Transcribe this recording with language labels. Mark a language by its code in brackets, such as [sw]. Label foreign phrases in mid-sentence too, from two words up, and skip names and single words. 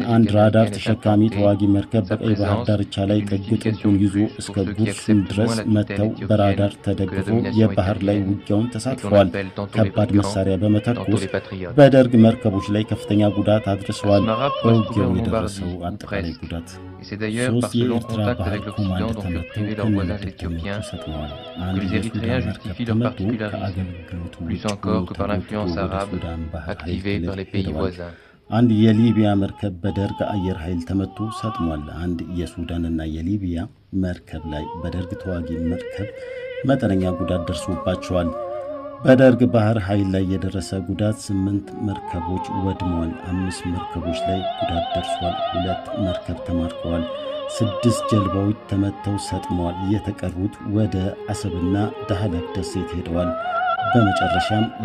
[am] 1 ራዳር ተሸካሚ ተዋጊ መርከብ በቀይ ባህር ዳርቻ ላይ ጥጉን ይዞ እስከ ጉርሱም ድረስ መጥተው በራዳር ተደግፎ የባህር ላይ ውጊያውን ተሳትፈዋል። ከባድ መሳሪያ በመተኮስ በደርግ መርከቦች ላይ ከፍተኛ ጉዳት አድርሰዋል። በውጊያው የደረሰው አጠቃላይ ጉዳት 3 የኤርትራ ባህር ኮማንድ ተመተው ከነመርከቦቹ ሰጥመዋል። አንድ የሱዳን መርከብ ተመቶ ከአገልግሎቱ [fr] plus encore que par l'influence arabe activée par les pays voisins. [am] አንድ የሊቢያ መርከብ በደርግ አየር ኃይል ተመቶ ሰጥሟል። አንድ የሱዳንና የሊቢያ መርከብ ላይ በደርግ ተዋጊ መርከብ መጠነኛ ጉዳት ደርሶባቸዋል። በደርግ ባህር ኃይል ላይ የደረሰ ጉዳት 8 መርከቦች ወድመዋል። 5 መርከቦች ላይ ጉዳት ደርሷል። 2 መርከብ ተማርከዋል። 6 ጀልባዎች ተመተው ሰጥመዋል። የተቀሩት ወደ አሰብና ዳህላክ ደሴት ሄደዋል። በመጨረሻም